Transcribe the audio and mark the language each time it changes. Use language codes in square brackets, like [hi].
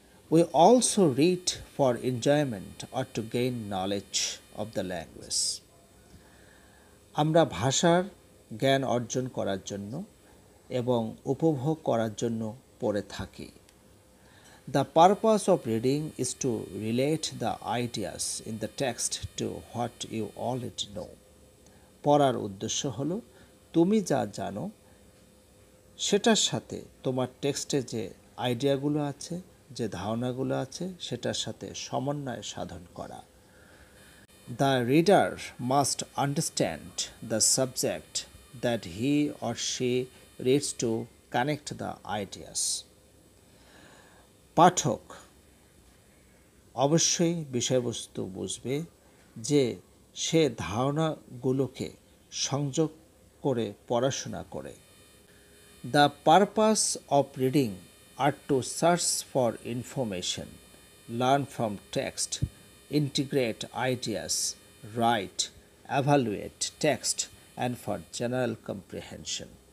[en] We also read for enjoyment or to gain knowledge of the language. [bn] আমরা ভাষার জ্ঞান অর্জন করার জন্য এবং উপভোগ করার জন্য পড়ে থাকি। [en] The purpose of reading is to relate the ideas in the text to what you already know. [bn] পড়ার উদ্দেশ্য হলো তুমি যা জানো সেটার সাথে তোমার টেক্সটে যে আইডিয়াগুলো আছে, যে ধারণাগুলো আছে, সেটার সাথে সমন্বয় সাধন করা। [en] The reader must understand the subject that he or she reads to connect the ideas. [bn] পাঠক অবশ্যই বিষয়বস্তু বুঝবে, যে সে ধারণাগুলোকে সংযোগ করে পড়াশোনা করে। [en] The purpose of reading are to search for information, learn from text, integrate ideas, write, evaluate text and for general comprehension.